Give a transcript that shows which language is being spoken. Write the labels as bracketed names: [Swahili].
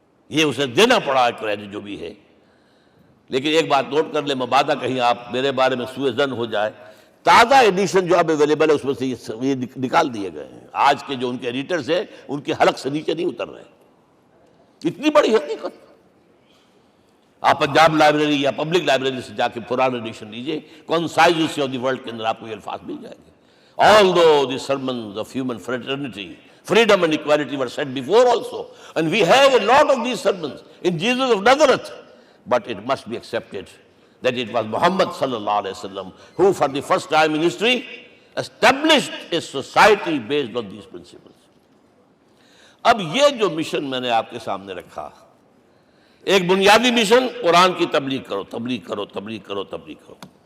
[Urdu] یہ اسے دینا پڑا کریڈٹ جو بھی ہے۔ لیکن ایک بات نوٹ کر لیں، مبادہ کہیں آپ میرے بارے میں سوء ظن ہو جائے، تازہ ایڈیشن جو اب اویلیبل ہے اس میں سے یہ نکال دیے گئے ہیں۔ آج کے جو ان کے ایڈیٹرز ہیں ان کے حلق سے نیچے نہیں اتر رہے، اتنی بڑی حقیقت۔ آپ پنجاب لائبریری یا پبلک لائبریری سے جا کے پرانا ایڈیشن لیجئے، concise history of the world کے اندر آپ کو یہ الفاظ مل جائیں گے۔ [English] Although the sermons of human fraternity, Freedom and equality were said before also. And we have a lot of these sermons in Jesus of Nazareth. But it must be accepted that it was Muhammad sallallahu alaihi wasallam who for the first time in history established a society based on these principles. [Urdu] اب یہ جو mission میں نے آپ کے سامنے رکھا، ایک بنیادی مشن قرآن کی تبلیغ کرو، تبلیغ کرو، تبلیغ کرو، تبلیغ کرو.